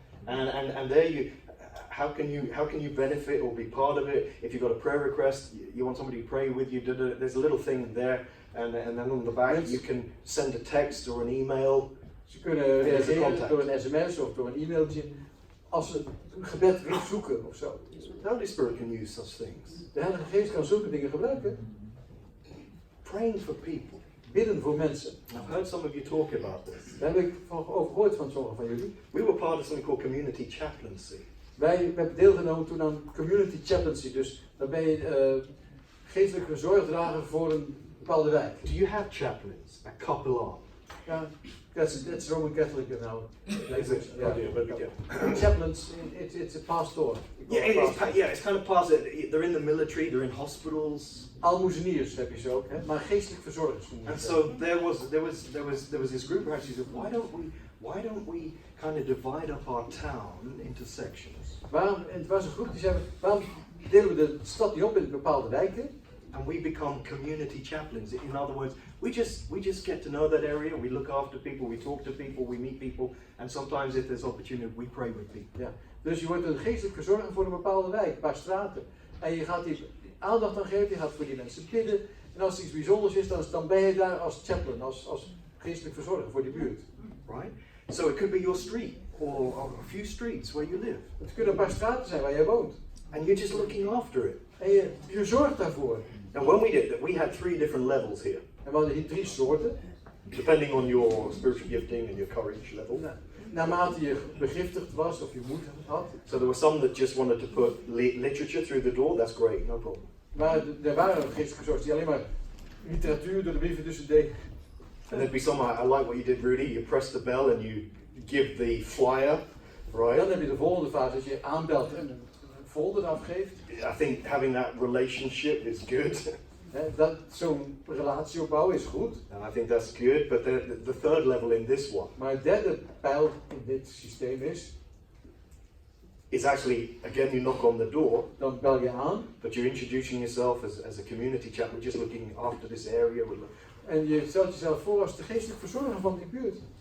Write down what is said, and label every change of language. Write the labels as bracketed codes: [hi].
[en] And there you, how can you benefit or be part of it? If you've got a prayer request, you want somebody to pray with you. There's a little thing there, and then on the back Yes. you can send a text or an email. [nl] Ze kunnen reageren [en] contact. [nl] door een sms of door een e-mailtje als ze een gebed willen zoeken of zo. [en] The Holy Spirit can use such things. [nl] De Heilige Geest kan zulke dingen gebruiken. [en] Praying for people. [nl] Bidden voor mensen. [en] I've heard some of you talk about this. [nl] Daar heb ik over gehoord van sommigen van jullie. [en] We were part of something called community chaplaincy. [nl] Wij hebben deelgenomen toen aan community chaplaincy. Dus dan ben je geestelijke zorgdrager voor een bepaalde wijk. [en] Do you have chaplains? A capellan. Ja, that's Roman Catholic now. Is it? Yeah. Oh dear, but yeah. Chaplains, it's a pastor. It's kind of past it. They're in the military, they're in hospitals. [nl] Almoezeniers heb je ze ook, hè? Maar geestelijk verzorgers. moet je [en] And [nl] zeggen. [en] so there was this group who actually said, why don't we kind of divide up our town into sections? [nl] En het was een groep die zei, waarom delen we de stad niet op in bepaalde wijken? [en] And we become community chaplains. In other words, we just get to know that area, we look after people, we talk to people, we meet people, and sometimes if there's opportunity, we pray with people. [nl] Ja. Dus je wordt een geestelijk verzorger voor een bepaalde wijk, een paar straten. En je gaat die aandacht aan geven, je gaat voor die mensen bidden. En als er iets bijzonders is, dan ben je daar als chaplain, als geestelijk verzorger voor die buurt. [en] Right? So it could be your street, or a few streets where you live. [nl] Het kunnen een paar straten zijn waar jij woont. [en] And you're just looking after it. [nl] En je zorgt daarvoor. [en] And when we did that, we had 3 different levels here, [nl] En we hadden hier 3 soorten. [en] depending on your spiritual gifting and your courage level. [nl] Nou, naarmate je begiftigd was of je moed had. [en] So there were some that just wanted to put literature through the door. That's great, no problem. [nl] Maar er waren geestelijke verzorgers die alleen maar literatuur door de brieven tussen deden. [en] And there'd be some, I like what you did, Rudy. You press the bell and you give the flyer, [nl] Dan [en] right? [nl] heb je de volgende fase, dat je aanbelt en een folder afgeeft. [en] I think having that relationship is good. [nl] Dat zo'n relatie opbouwen is goed. [en] And I think that's good. But the third level in this one [nl] Maar het derde pijl in dit systeem [en] is actually, again, you knock on the door, [nl] dan bel je aan [en] but you're introducing yourself as a community chap. We're just looking after this area. [nl] en je stelt jezelf voor als de geestelijk verzorger van die buurt.